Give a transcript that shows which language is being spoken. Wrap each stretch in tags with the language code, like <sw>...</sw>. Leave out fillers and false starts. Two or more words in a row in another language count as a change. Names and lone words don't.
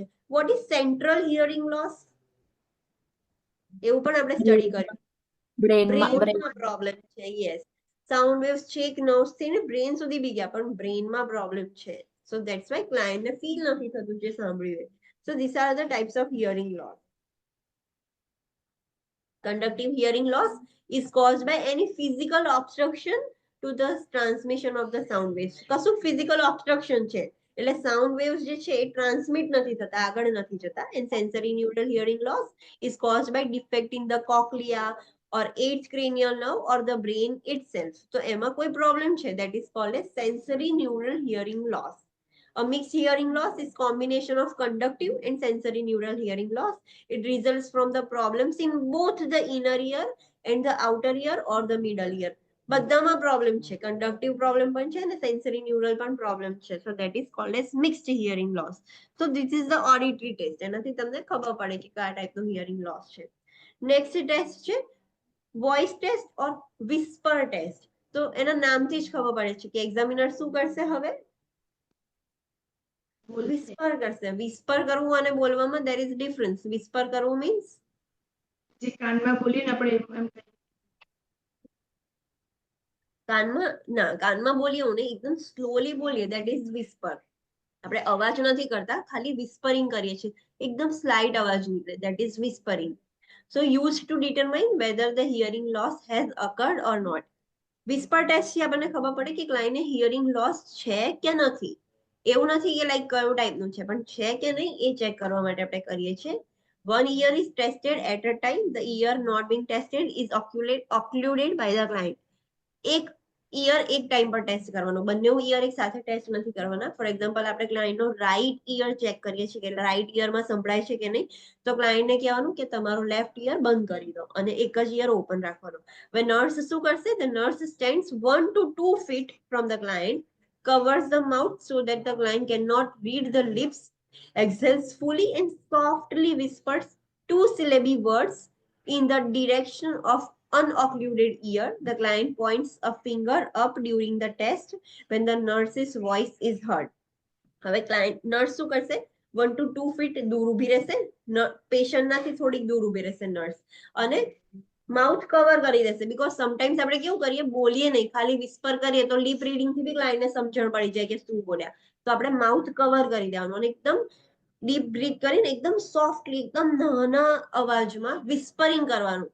<en>What is central hearing loss?</en> <gu>એવું પણ આપણે સ્ટડી કર્યું. બ્રેનમાં પ્રોબ્લેમ છે. યસ,</gu> <en>sound waves</en> <gu>છેક નર્વ્સ થી ને બ્રેન સુધી બી ગયા, પણ બ્રેનમાં પ્રોબ્લેમ છે.</gu> <en>so that's why</en> <gu>ક્લાયન્ટને ફીલ નથી થતું જે સાંભળ્યું.</gu> <en>So this are the types of hearing loss. Conductive hearing loss is caused by any physical obstruction to the transmission of the sound waves.</en> <gu>કશું</gu> <en>physical obstruction</en> <gu>છે એટલે</gu> <en>sound waves</en> <gu>જે છે એ transmit નથી થતા, આગળ નથી જતા.</gu> <en>And sensory neural hearing loss is caused by defect in the cochlea or eighth cranial nerve or the brain itself.</en> <gu>તો એમાં કોઈ problem છે,</gu> <en>that is called as sensory neural hearing loss. A mixed hearing loss is combination of conductive and sensory neural hearing loss. It results from the problems in both the inner ear and the outer ear or the middle ear.</en> <gu>બધામાં પ્રોબ્લેમ છે,</gu> <en>conductive problem</en> <gu>પણ છે અને</gu> <en>sensory neural</en> <gu>પણ પ્રોબ્લેમ છે.</gu> <en>So that is called as mixed hearing loss. So this is the auditory test.</en> <gu>એનાથી તમને ખબર પડે કે કયા ટાઈપનું</gu> <en>hearing loss</en> <gu>છે.</gu> <en>next test</en> <gu>છે</gu> <en>voice test or whisper test.</en> <gu>તો એના નામથી જ ખબર પડે છે કે એક્ઝામિનર શું કરશે, હવે વિસ્પર કરશે. વિસ્પર કરવું અને બોલવામાં</gu> <en>there is difference.</en> <gu>વિસ્પર કરવું મીન્સ જે કાનમાં બોલીએ ને આપણે એમ કહીએ. કાનમાં બોલીએ ને એકદમ સ્લોલી બોલીએ,</gu> <en>that is whisper.</en> <gu>આપણે અવાજ નથી કરતા, ખાલી whispering કરીએ છીએ, એકદમ સ્લાઇટ અવાજ નીકળે,</gu> <en>that is whispering. So used to determine whether the hearing loss has occurred or not. whisper test</en> <gu>થી આપણને ખબર પડે કે ક્લાયન્ટને</gu> <en>hearing loss</en> <gu>છે કે નથી. એવું નથી કે લાઈક કયું ટાઈપનું છે, પણ છે કે નહીં એ ચેક કરવા માટે આપણે કરીએ છીએ.</gu> <en>One ear is tested at a time. The ear not being tested is occluded by the client.</en> <gu>એક ઈયર એક ટાઈમ પર ટેસ્ટ કરવાનો, બંને ઈયર એક સાથે ટેસ્ટ નથી કરવાના.</gu> <en>for example</en> <gu>આપણે ક્લાયન્ટનો</gu> <en>right ear check</en> <gu>કરીએ છીએ કે રાઈટ ઈયરમાં સંભળાય છે કે નહીં, તો ક્લાયન્ટને કહેવાનું કે તમારું</gu> <en>left ear</en> <gu>બંધ કરી દો અને એક જ</gu> <en>ear open</en> <gu>રાખવાનો. હવે નર્સ શું કરશે,</gu> <en>The nurse stands 1 to 2 feet from the client, covers the mouth so that the client cannot read the lips, exhales fully and softly whispers 2-syllable words in the direction of unoccluded ear. The client points a finger up during the test when the nurse's voice is heard.</en> <gu>હવે ક્લાયન્ટ નર્સ શું કરશે,</gu> <en>1 to 2 feet</en> <gu>દૂર ઊભી રહેશે, પેશન્ટનાથી થોડીક દૂર ઊભી રહેશે નર્સ, અને</gu> <en>mouth cover</en> <gu>કરી દેશે.</gu> <en>because sometimes</en> <gu>આપણે કેવું કરીએ, બોલીએ નહીં, ખાલી વિસ્પર કરીએ તો</gu> <en>lip reading</en> <gu>થી બી ક્લાયન્ટને સમજણ પડી જાય કે શું બોલ્યા. તો આપણે</gu> <en>mouth cover</en> <gu>કરી દેવાનું અને એકદમ</gu> <en>deep breath</en> <gu>કરીને એકદમ સોફ્ટલી, એકદમ નાના અવાજમાં વિસ્પરિંગ કરવાનું.</gu>